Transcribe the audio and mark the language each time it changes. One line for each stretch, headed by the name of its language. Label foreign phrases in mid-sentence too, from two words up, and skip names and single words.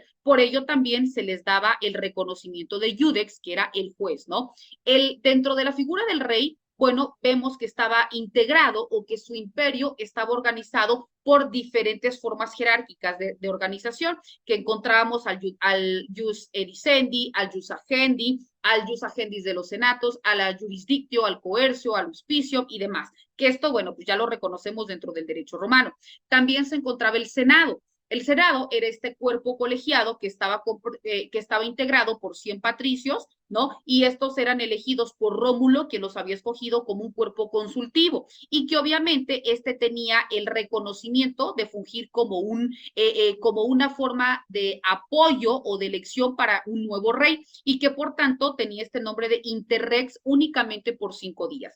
Spanish: Por ello también se les daba el reconocimiento de iudex, que era el juez, ¿no? Dentro de la figura del rey, bueno, vemos que estaba integrado o que su imperio estaba organizado por diferentes formas jerárquicas de organización, que encontrábamos al
Latin: jus edicendi,
Spanish: al
Latin: jus agendi,
Spanish: al
Latin: jus agendis
Spanish: de los senatos, a la jurisdictio, al coercio, al auspicio y demás. Que esto, bueno, pues ya lo reconocemos dentro del derecho romano. También se encontraba el Senado. El Senado era este cuerpo colegiado que estaba integrado por 100 patricios, ¿no? Y estos eran elegidos por Rómulo, que los había escogido como un cuerpo consultivo, y que obviamente este tenía el reconocimiento de fungir como una forma de apoyo o de elección para un nuevo rey, y que por tanto tenía este nombre de interrex únicamente por 5 días.